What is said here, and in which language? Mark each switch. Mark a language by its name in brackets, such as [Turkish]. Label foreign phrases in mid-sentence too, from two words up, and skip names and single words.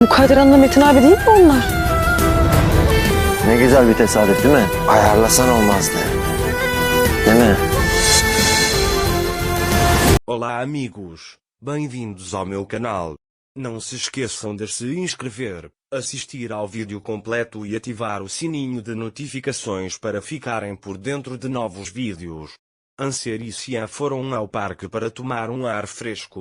[Turkish] Kadir Hanım'la Metin abi değil mi onlar? Ne güzel bir tesadüf değil mi? Ayarlasan olmazdı. Değil mi? [Portuguese] Olá amigos, bem-vindos ao meu canal. Não se esqueçam de se inscrever, assistir ao vídeo completo e ativar o sininho de notificações para ficarem por dentro de novos vídeos. Anser e Cian foram ao parque para tomar um ar fresco.